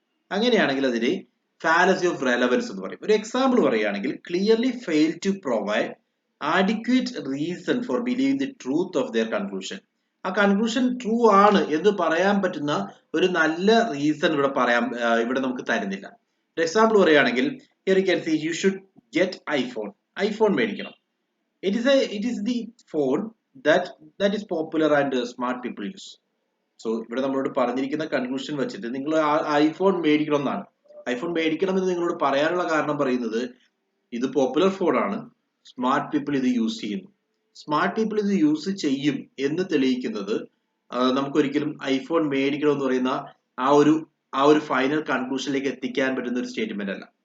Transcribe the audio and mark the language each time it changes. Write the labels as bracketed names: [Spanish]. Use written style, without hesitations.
[Malayalam] അങ്ങനെയാണെങ്കിൽ അതിന് fallacy of relevance എന്ന് പറയും. ഒരു എക്സാമ്പിൾ പറയുകയാണെങ്കിൽ, [English] Clearly fail to provide adequate reason for believing the truth of their conclusion. [Malayalam] ആ കൺക്ലൂഷൻ ട്രൂ ആണ് എന്ന് പറയാൻ പറ്റുന്ന ഒരു നല്ല റീസൺ ഇവിടെ നമുക്ക് തരുന്നില്ല. ഒരു എക്സാമ്പിൾ പറയുകയാണെങ്കിൽ, [English] here you can see you should get iPhone [Malayalam] മേടിക്കണം. [English] It is the phone that is popular and smart people use. [Malayalam] So ഇവിടെ നമ്മളോട് പറഞ്ഞിരിക്കുന്ന കൺക്ലൂഷൻ വെച്ചിട്ട് നിങ്ങൾ ഐഫോൺ മേടിക്കണം എന്നാണ്. ഐഫോൺ മേടിക്കണം എന്ന് നിങ്ങളോട് പറയാനുള്ള കാരണം പറയുന്നത് ഇത് പോപ്പുലർ ഫോണാണ്, സ്മാർട്ട് പീപ്പിൾ ഇത് യൂസ് ചെയ്യുന്നു. സ്മാർട്ട് പീപ്പിൾ ഇത് യൂസ് ചെയ്യും എന്ന് തെളിയിക്കുന്നത് നമുക്കൊരിക്കലും ഐഫോൺ മേടിക്കണം എന്ന് പറയുന്ന ആ ഒരു ഫൈനൽ കൺക്ലൂഷനിലേക്ക് എത്തിക്കാൻ പറ്റുന്ന ഒരു സ്റ്റേറ്റ്മെന്റ് അല്ല.